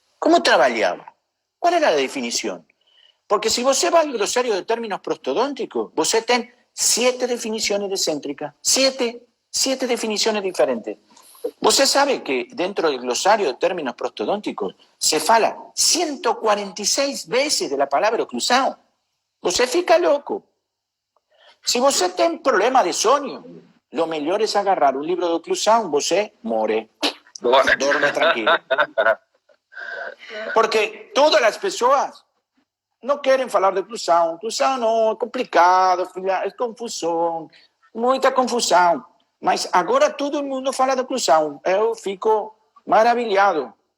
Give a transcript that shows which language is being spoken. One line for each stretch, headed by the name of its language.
Spanish: ¿Cómo trabajaba? ¿Cuál era la definición? Porque si
Portuguese: você
Spanish: va al glosario de términos prostodónticos,
Portuguese: você ten
Spanish: 7 definiciones excéntricas, 7 definiciones diferentes.
Portuguese: Você sabe que
Spanish: dentro del glosario de términos prostodónticos
Portuguese: se fala
Spanish: 146 veces de la palabra oclusión.
Portuguese: Você fica loco.
Spanish: Si
Portuguese: você tem
Spanish: problema de sueño, lo mejor es agarrar un libro de oclusión,
Portuguese: você more.
Spanish: Duerme tranquilo. Porque todas las personas no quieren hablar de oclusión. Oclusión no, es complicado, es confusión, mucha confusión.
Portuguese: Mas agora todo mundo fala de oclusión. Eu fico maravilhado.